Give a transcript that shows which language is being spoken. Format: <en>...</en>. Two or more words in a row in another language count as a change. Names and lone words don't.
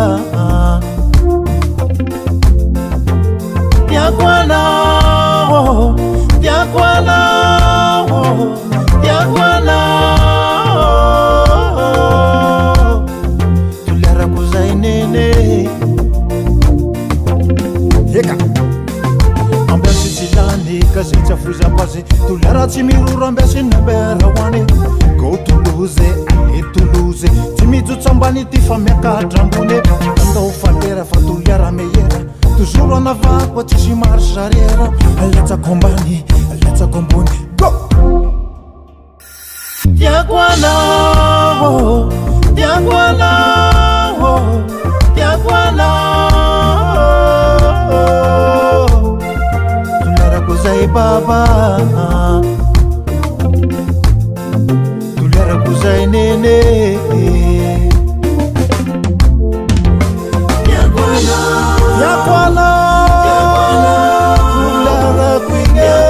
<mg>diakoanao tuliarako zay nene eka ambiasy tsilany ka zay tsy afozapazy tuliara tsy miroro ambiasy nambera hoany go toloze ale toloze tsy mijotso ambany ty fa miakatra ambony andao falera fa tuliara meyera</mg> <fr>toujours en avant quoi tu si marche arrière</fr> <mg>alatsako ambany alatsako ambony go diakoanao tuliarako zay baba tuliarako zay nene diakoanao tuliarako ine</mg>